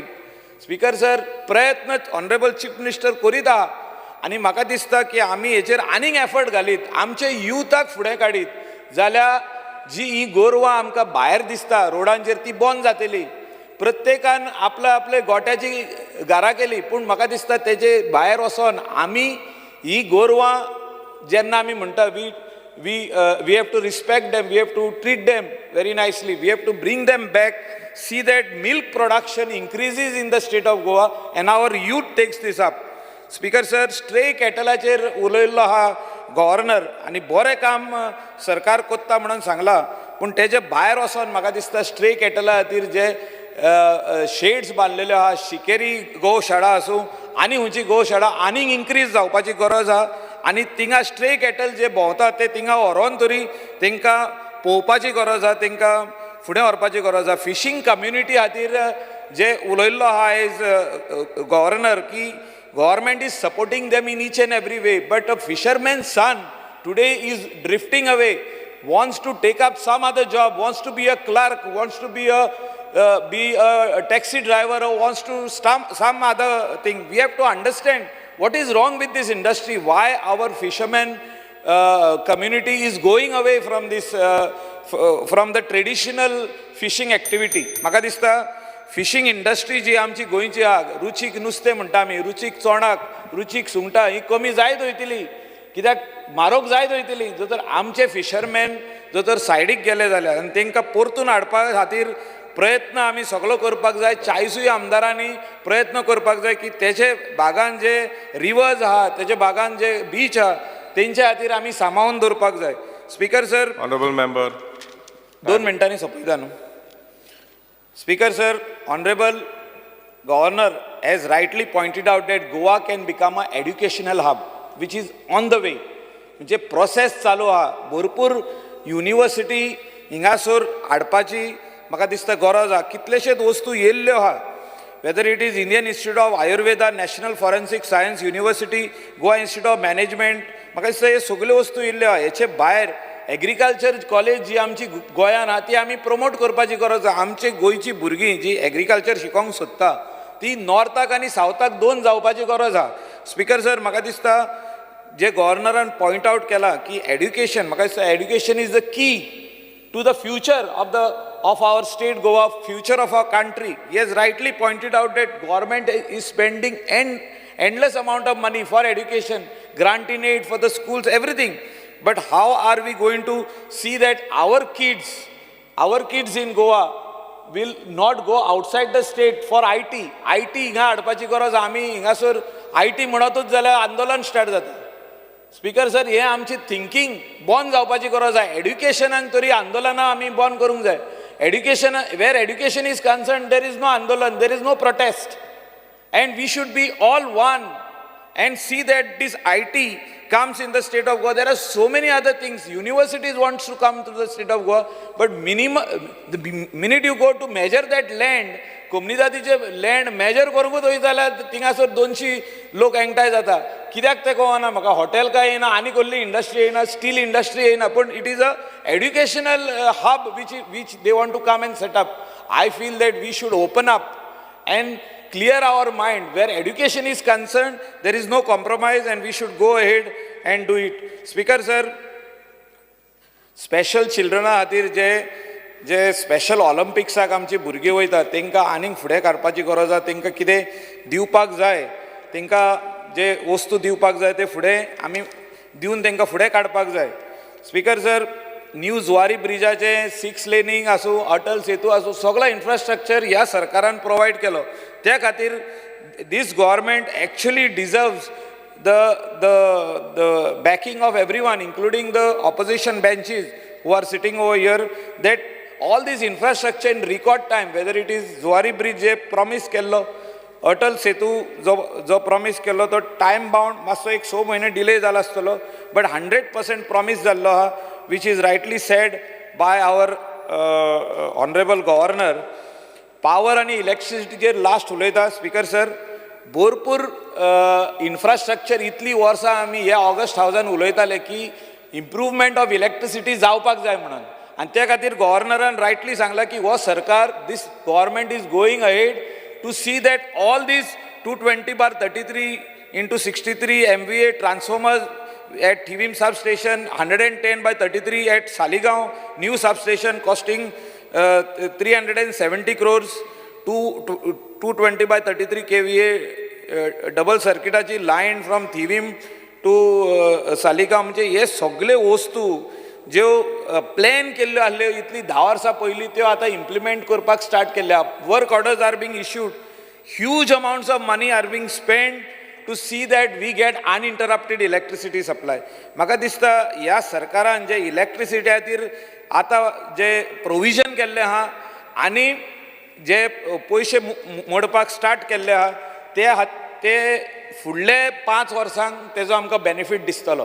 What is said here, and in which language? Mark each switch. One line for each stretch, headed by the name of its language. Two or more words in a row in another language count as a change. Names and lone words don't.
English: Speaker sir
Konkani: प्रयत्न
English: honorable chief minister
Konkani: करीत आहा आनी म्हाका दिसता की आमी हेचेर आनीक एफर्ट घालीत, आमचे युथाक फुडें काडीत जाल्यार जी ही गोरवां आमकां भायर दिसता रोडांचेर ती बंद जातली. प्रत्येकान आपले गोट्याची घरां केली, पूण म्हाका दिसता तेजे भायर वचोन आमी ही गोरवां जेन्ना आमी म्हणटा
English: we have to respect them, we have to treat them very nicely, we have to bring them back, see that milk production increases in the state of Goa and our youth takes this up. Speaker sir
Konkani: स्ट्रे कॅटलाचेर उलयल्लो आहा गव्हर्नर आनी बरें काम सरकार कोत्ता म्हणून सांगला, पूण तेजे भायर वचोन म्हाका दिसता
English: stray cattle
Konkani: खातीर जे शेड्स बांदलेले आहा, शिकेरी गोशाळा आसूं आनी खंयची गोशाळा आनीक इन्क्रीज जावपाची गरज आहा. आनी थिंगा
English: stray cattle
Konkani: जे भोंवता ते थिंगा व्हरोन तरी तांकां पळोवपाची गरज आहा, तांकां फुडें व्हरपाची गरज आहा. फिशींग कम्युनिटी खातीर जे उलयल्लो आहा आयज गव्हर्नर की
English: government is supporting them in each and every way, but a fisherman's son today is drifting away, wants to take up some other job, wants to be a clerk, wants to be a taxi driver, or wants to some other thing. We have to understand what is wrong with this industry, why our fishermen community is going away from this from the traditional fishing activity.
Konkani: म्हाका दिसता
English: fishing industry
Konkani: जी आमची गोंयची आहा, रुचीक नुस्तें म्हणटा आमी, रुचीक चोणाक, रुचीक सुंगटां ही कमी जायत वयतली. कित्याक म्हारोग जायत वयतली जर तर आमचे फिशरमॅन जर तर सायडीक गेले जाल्यार आनी तांकां परतून हाडपा खातीर प्रयत्न आमी सगळो करपाक जाय. चाळीसूय आमदारांनी प्रयत्न करपाक जाय की तेचे भागान जे रिवर्स आहा तेचे भागान जे बीच आहा तेंच्या खातीर आमी सांबाळून दवरपाक जाय.
English: Speaker sir, Honorable member.
Konkani: 2 मिनटांनी सोंपयता न्हू.
English: Speaker sir, honorable Governor has rightly pointed out that Goa can become an educational hub, which is on the way.
Konkani: म्हणजे प्रोसेस चालू आहा. भरपूर युनिवर्सिटी हिंगासर हाडपाची म्हाका दिसता गरज आहा. कितलेशेच वस्तू येयल्ल्यो आहा.
English: whether it is
Konkani: इंडियन इन्स्टिट्यूट ऑफ आयुर्वेदा, नॅशनल फॉरेन्सिक सायन्स युनिवर्सिटी, गोवा इन्स्टिट्यूट ऑफ मॅनेजमेंट, म्हाका दिसता हे सगल्यो वस्तू येयल्ल्यो आहा. हेचे भायर
English: agriculture college
Konkani: जी आमची गोंयान आहा ती आमी प्रमोट करपाची गरज आहा. आमची गोंयची भुरगीं जी एग्रीकल्चर शिकोंक सोदता ती नॉर्थाक आनी सावथाक 2 जावपाची गरज आहा.
English: Speaker sir,
Konkani: म्हाका दिसता जे गव्हर्नरान पॉयंट आउट केला की एड्युकेशन, म्हाका दिसता
English: education is the key to the future of our state Goa, future of our country. He has rightly pointed out that government is spending endless amount of money for education, granting aid for the schools, everything. But how are we going to see that our kids in Goa will not go outside the state for IT?
Konkani: IT हिंगा हाडपाची गरज. आमी हिंगासर IT म्हणतूच जाल्यार आंदोलन स्टार्ट जाता.
English: Speaker sir,
Konkani: हे आमची थिंकींग बंद जावपाची गरज आहे. एड्युकेशनाक तरी आंदोलनां आमी बंद करूंक जाय.
English: Education, where education is concerned, there is no andolan, there is no protest. And we should be all one and see that this IT comes in the state of Goa. There are so many other things. Universities wants to come to the state of Goa, but the minute you go to measure that land,
Konkani: कोमनिदादीचे
English: land measure
Konkani: करूंकूच वयत जाल्यार थिंगासर 200 लोक एकठांय जाता. कित्याक ते कळना म्हाका. हॉटेल काय येना, आनी कसली इंडस्ट्री येना, स्टील इंडस्ट्री येना, पूण
English: it is a educational hub which they want to come and set up. I feel that we should open up and clear our mind. Where education is concerned, there is no compromise and we should go ahead and do it. Speaker sir, special children
Konkani: खातीर जे स्पेशल ऑलिम्पिक्साक आमची भुरगीं वयतात तांकां आनीक फुडें काडपाची गरज आसा. तांकां कितें दिवपाक जाय, तांकां जे वस्तू दिवपाक जाय ते फुडें आमी दिवन तांकां फुडें काडपाक जाय.
English: Speaker sir,
Konkani: न्यू जुवारी ब्रिजाचे 6 लेनींग आसूं, अटल सेतू आसूं, सगळो इन्फ्रास्ट्रक्चर ह्या सरकारान प्रोवायड केलो. त्या खातीर
English: this government actually deserves the backing of everyone, including the opposition benches who are sitting over here, that all this infrastructure in record time, whether it is Zuari Bridge
Konkani: je promise kello,
English: Atal Setu
Konkani: जो promise केल्लो तो time bound मातसो एक 6 म्हयने delay जाला आसतलो,
English: but 100% promise
Konkani: जाल्लो आहा,
English: which is rightly said by our honorable governor.
Konkani: Power आणि इलेक्ट्रिसिटीचेर लास्ट उलयता.
English: Speaker sir,
Konkani: भरपूर इन्फ्रास्ट्रक्चर इतली वर्सां आमी ह्या ऑगस्ट हावजान उलयताले की
English: improvement of electricity
Konkani: जावपाक जाय म्हणून, आनी त्या खातीर गव्हर्नरान रायटली सांगला की हो सरकार,
English: this government is going ahead to see that all this 220/33 MVA transformers at Thivim substation, 110/33 at Saligaon new substation costing 370 crores, 220/33 kVA double circuitaची line from Thivim to Saligaon.
Konkani: म्हणजे हे सगळे वस्तू ज्यो प्लॅन केल्ल्यो आसल्यो इतली 10 वर्सां पयलीं त्यो आतां इम्प्लिमेंट करपाक स्टार्ट केल्या.
English: work orders are being issued, huge amounts of money are being spend to see that we get uninterrupted electricity supply.
Konkani: म्हाका दिसता ह्या सरकारान जे इलेक्ट्रिसिटी खातीर आतां जे प्रोविजन केल्लें आहा आनी जे पयशे मोडपाक स्टार्ट केल्ले आहा ते फुडले 5 वर्सांक तेजो आमकां बेनिफीट दिसतलो.